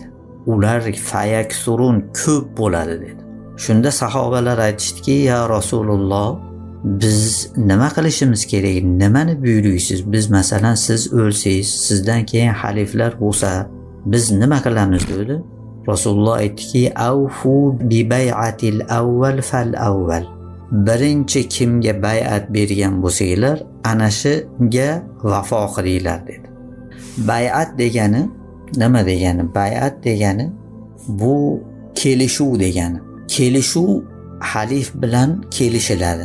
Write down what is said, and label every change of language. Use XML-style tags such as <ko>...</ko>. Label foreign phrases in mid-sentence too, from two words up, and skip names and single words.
<uz>Ular fayaksurun, ko'p bo'ladi dedi. Shunda sahobalar aytishdiki,</uz> <ar>يا رسول الله,</ar> <uz>biz nima qilishimiz kerak? Nimani buyuruysiz? Biz masalan siz o'lsangiz, sizdan keyin xaliflar bo'lsa, biz nima qilamiz dedi. Rasululloh aytdiki,</uz> <ar>أوفوا ببيعة الأول فالأول.</ar> <uz>Birinchi kimga bay'at bergan bo'lsanglar, ana shunga vafo qilinglar dedi. Bay'at degani nima degani? Bay'at degani bu kelishuv degani. Kelishuv xalif bilan kelishiladi.</uz>